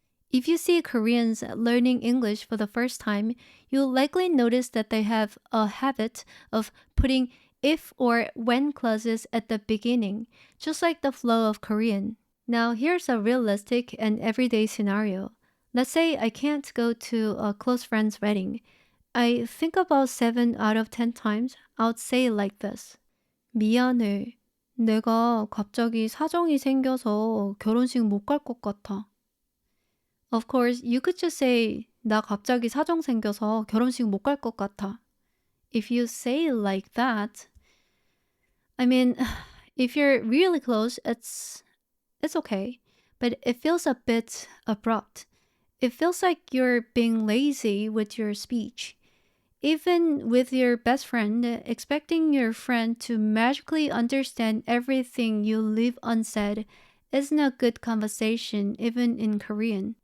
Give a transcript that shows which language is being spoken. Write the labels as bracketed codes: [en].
[en] If you see Koreans learning English for the first time, you'll likely notice that they have a habit of putting if or when clauses at the beginning, just like the flow of Korean. Now, here's a realistic and everyday scenario. Let's say I can't go to a close friend's wedding. I think about 7 out of 10 times I'll say it like this. [ko] 미안해. 내가 갑자기 사정이 생겨서 결혼식 못 갈 것 같아. [en] Of course, you could just say [ko] 나 갑자기 사정 생겨서 결혼식 못 갈 것 같아. [en] If you say it like that, I mean, if you're really close, it's okay, but it feels a bit abrupt. It feels like you're being lazy with your speech. Even with your best friend, expecting your friend to magically understand everything you leave unsaid isn't a good conversation, even in Korean.